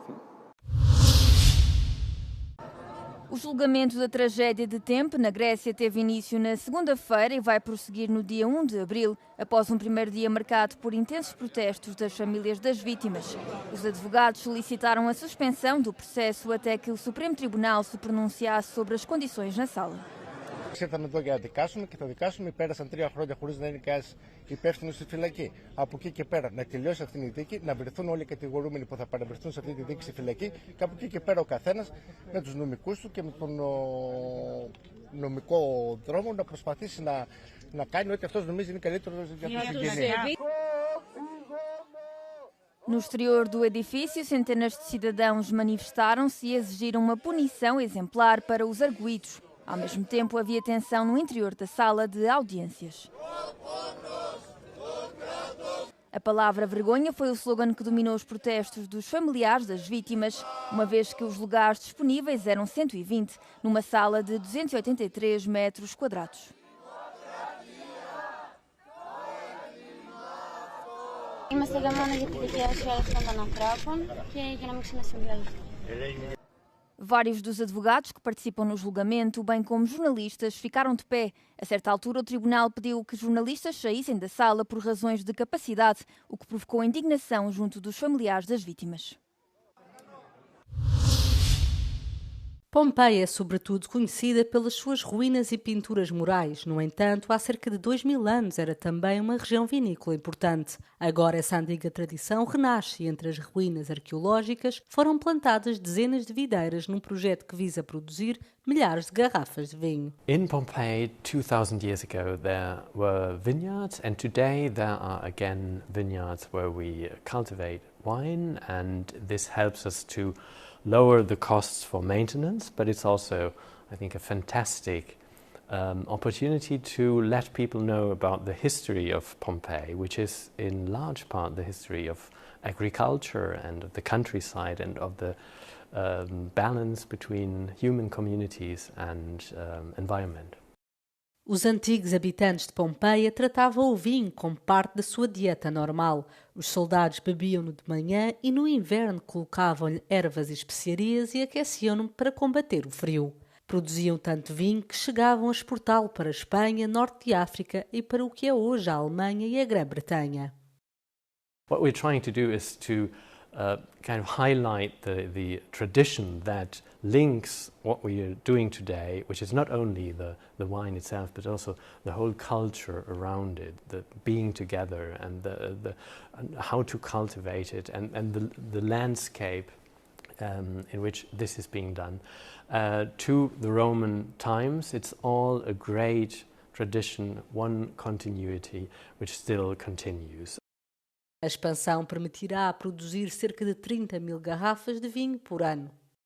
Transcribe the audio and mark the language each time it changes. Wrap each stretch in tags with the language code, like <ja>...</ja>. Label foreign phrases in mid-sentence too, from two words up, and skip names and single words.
<pt>O julgamento da tragédia de Tempe, na Grécia, teve início na segunda-feira e vai prosseguir no dia 1 de abril, após um primeiro dia marcado por intensos protestos das famílias das vítimas. Os advogados solicitaram a suspensão do processo até que o Supremo Tribunal se pronunciasse sobre as condições na sala.</pt> <el>Ήρθαμε εδώ για να δικάσουμε και θα δικάσουμε. Πέρασαν 3 χρόνια χωρίς να είναι κανένας υπεύθυνος στη φυλακή. Από εκεί και πέρα να τελειώσει αυτή η δίκη, να βρεθούν όλοι οι κατηγορούμενοι που θα παραβρεθούν σε αυτή τη δίκη στη φυλακή και από εκεί και πέρα ο καθένας με τους νομικούς του και με τον νομικό δρόμο να προσπαθήσει να κάνει ό,τι αυτός νομίζει είναι καλύτερο για τους συγγενείς.</el> <pt>No exterior do edifício, centenas de cidadãos manifestaram-se e exigiram uma punição exemplar para os arguidos. Ao mesmo tempo, havia tensão no interior da sala de audiências. A palavra vergonha foi o slogan que dominou os protestos dos familiares das vítimas, uma vez que os lugares disponíveis eram 120, numa sala de 283 metros quadrados.</pt> <el>Είμαστε εδώ μόνο για τη δικαίωση όλων αυτών των ανθρώπων και για να μην ξανασυμβεί.</el> <pt>Vários dos advogados que participam no julgamento, bem como jornalistas, ficaram de pé. A certa altura, o tribunal pediu que jornalistas saíssem da sala por razões de capacidade, o que provocou indignação junto dos familiares das vítimas. Pompeia é sobretudo conhecida pelas suas ruínas e pinturas murais. No entanto, há cerca de 2000 anos era também uma região vinícola importante. Agora essa antiga tradição renasce e entre as ruínas arqueológicas foram plantadas dezenas de videiras num projeto que visa produzir milhares de garrafas de vinho.</pt> <en>In Pompeii, 2000 years ago, there were vineyards, and today there are again vineyards where we cultivate wine, and this helps us to lower the costs for maintenance, but it's also, I think, a fantastic opportunity to let people know about the history of Pompeii, which is in large part the history of agriculture and of the countryside and of the balance between human communities and environment.</en> <pt>Os antigos habitantes de Pompeia tratavam o vinho como parte da sua dieta normal. Os soldados bebiam-no de manhã e no inverno colocavam-lhe ervas e especiarias e aqueciam-no para combater o frio. Produziam tanto vinho que chegavam a exportá-lo para a Espanha, Norte de África e para o que é hoje a Alemanha e a Grã-Bretanha.</pt> <en>What we're trying to do is to kind of highlight the tradition that links what we are doing today, which is not only the wine itself, but also the whole culture around it, the being together and the how to cultivate it and the landscape in which this is being done. To the Roman times, it's all a great tradition, one continuity, which still continues.</en> <pt>A expansão permitirá produzir cerca de 30 mil garrafas de vinho por ano.</pt>